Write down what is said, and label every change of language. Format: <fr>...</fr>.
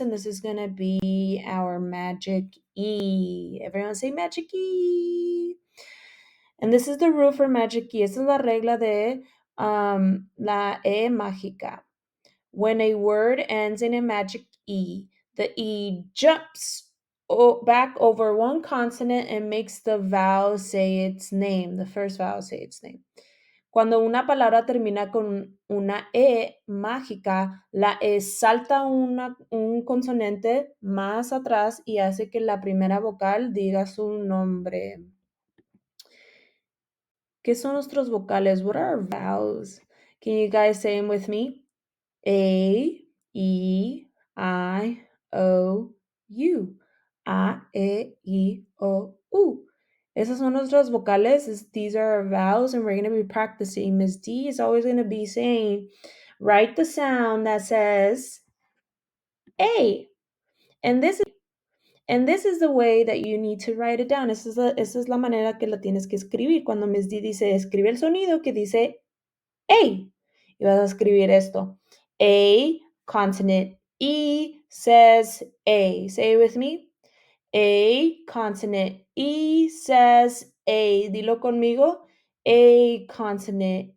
<en>And this is going to be our magic E. Everyone say magic E. And this is the rule for magic E.</en> <es>Esta es la regla de la E mágica.</es> <en>When a word ends in a magic E, the E jumps back over one consonant and makes the vowel say its name, the first vowel say its name.</en> <es>Cuando una palabra termina con una E mágica, la E salta un consonante más atrás y hace que la primera vocal diga su nombre. ¿Qué son nuestros vocales?</es> <en>What are our vowels? Can you guys say them with me? A, E, I, O, U.</en> <es>A, E, I, O, U. Esas son nuestras vocales.</es> <en>These are our vowels, and we're going to be practicing. Miss D is always going to be saying, write the sound that says A. And this is the way that you need to write it down.</en> <es>Esa es la manera que la tienes que escribir. Cuando Miss D dice, escribe el sonido que dice A. Y vas a escribir esto. A, consonant.</es> <en>E says A. Say it with me. A, consonant. E says A.</en> <es>Dilo conmigo.</es> <en>A, consonant.</en>